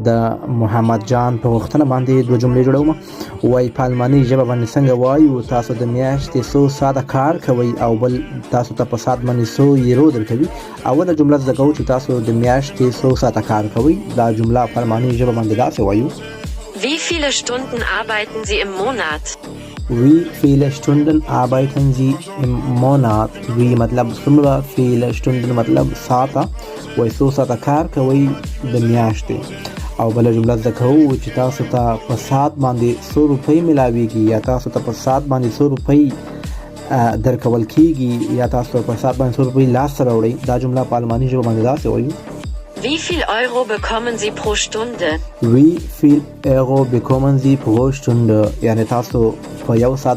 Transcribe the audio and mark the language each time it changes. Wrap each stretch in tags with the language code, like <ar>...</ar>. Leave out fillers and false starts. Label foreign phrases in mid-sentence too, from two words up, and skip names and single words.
<ps>د محمد جان په غوښتنه باندې دوه جملې جوړوم. وایي په الماني ژبه باندې څنګه وایو تاسو د میاشتې 100 ساعته کار کوئ او بل تاسو ته په ساعت باندې 100 یورو درکوي. اوله جمله زده کوو چې تاسو د میاشتې 100 ساعته کار کوئ. دا جمله په الماني ژبه باندې داسې وایو:</ps> <de>Wie viele Stunden arbeiten Sie im Monat? Wie viele Stunden arbeiten Sie im Monat?</de> <ps>Wie مطلب څومره،</ps> <de>viele Stunden</de> <ps>مطلب ساعته، وایي 100 ساعته کار کوئ د میاشتې. او بله جمله زده کوو چې تاسو ته په ساعت باندې 100 روپۍ ملاویږي یا تاسو ته په ساعت باندې 100 روپۍ درکول کیږي یا تاسو په ساعت باندې 100 روپۍ لاس سره وړئ. دا جمله په الماني ژبه باندې داسې وایو:</ps> <de>Wie viel Euro bekommen Sie pro Stunde? Wie viel Euro bekommen Sie pro Stunde?</de> <ps>یعنی تاسو په یو ساعت</ps>